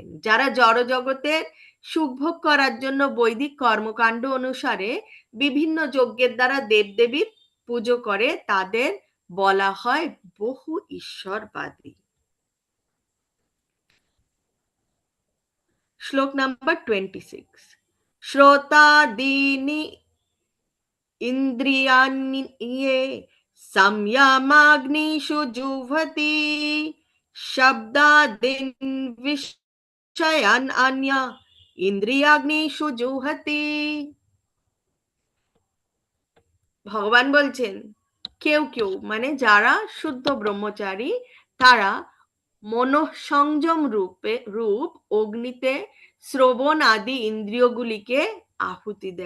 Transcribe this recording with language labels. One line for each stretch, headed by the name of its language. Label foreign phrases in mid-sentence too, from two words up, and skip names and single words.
Bangla: যারা জড় জগতের সুখভোগ করার জন্য বৈদিক কর্মকাণ্ড অনুসারে বিভিন্ন যজ্ঞের দ্বারা দেবদেবীর পুজো করে তাদের বলা হয় বহু ঈশ্বরবাদী। শ্লোক নাম্বার 26।
Sanskrit: শ্রোতাদীনি ইন্দ্রিয়াণ্যে संयमाग्निषु जुह्वति शब्दादीन् विषयान् अन्य ইন্দ্রিয়াগ্নিষু জুহতি।
Bangla: ভগবান বলছেন কেউ কেউ মানে যারা শুদ্ধ ব্রহ্মচারী তারা মনঃসংযম রূপ অগ্নিতে শ্রবণ আদি ইন্দ্রিয়গুলিকে আহুতি দেন।